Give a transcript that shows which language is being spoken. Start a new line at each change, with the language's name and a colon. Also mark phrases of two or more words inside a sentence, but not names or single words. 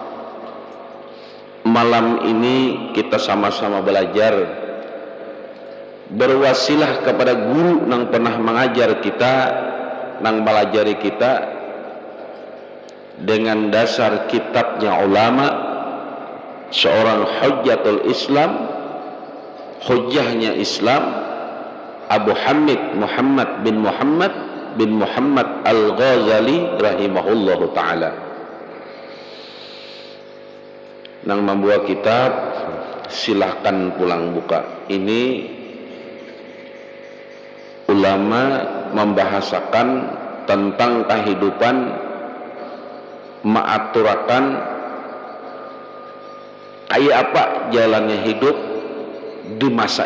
Indonesian: Malam ini kita sama-sama belajar, berwasilah kepada guru yang pernah mengajar kita, yang melajari kita dengan dasar kitabnya ulama, seorang
Arabic: حجة الإسلام,
Indonesian: hujjahnya Islam, Abu Hamid Muhammad bin Muhammad Al-Ghazali
Arabic: رحمه الله تعالى,
Indonesian: yang membuat kitab silahkan pulang buka. Ini ulama membahasakan tentang kehidupan, mengaturakan kayak apa jalannya hidup di masa